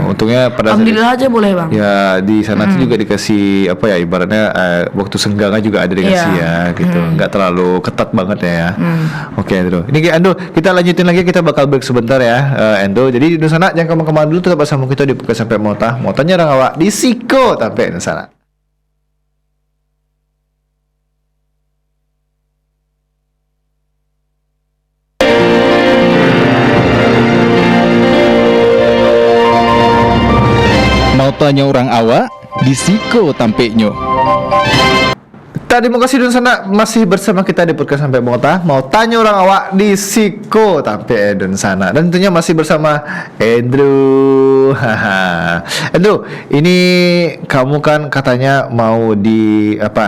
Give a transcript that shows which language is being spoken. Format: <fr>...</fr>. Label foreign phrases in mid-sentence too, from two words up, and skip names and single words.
<id>Untungnya pada saat alhamdulillah aja boleh Bang. ya di sana tuh juga dikasih apa ya, ibaratnya waktu senggangnya juga ada dikasih ya gitu, nggak terlalu ketat banget ya. Oke Endo, ini Endo kita lanjutin lagi, kita bakal break sebentar ya Endo. Jadi di sana jangan kemana-kemana dulu, tetap bersama kita di Podcast Sampai Motanya orang awak di Siko Tampe di sana. Mau tanya orang awak di Siko tampeknya. Tadi mau kasih dulu sana masih bersama kita di Podcast Sampai Mota. Mau tanya orang awak di Siko Tampe Edun sana. Dan tentunya masih bersama Andrew. Andrew, ini kamu kan katanya mau di apa?</id>